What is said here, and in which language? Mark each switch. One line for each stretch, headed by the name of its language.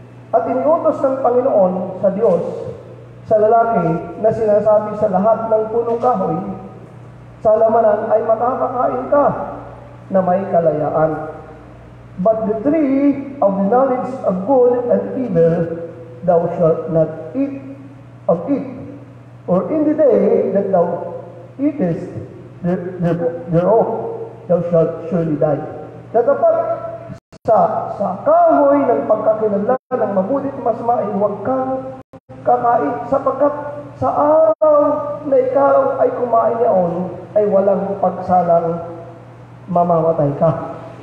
Filipino: At iniutos ng Panginoon sa Diyos sa lalaki na sinasabi sa lahat ng punong kahoy sa halamanan ay makakakain ka na may kalayaan.
English: But the tree of the knowledge of good and evil thou shalt not eat of it, or in the day that thou eatest thereof, thou shalt surely die.
Filipino: Tatapat sa kahoy ng pagkakinablan ng mabutit masama ay huwag kang kakain, sapagkat sa araw na ikaw ay kumain niyaon ay walang pagsalang mamamatay ka.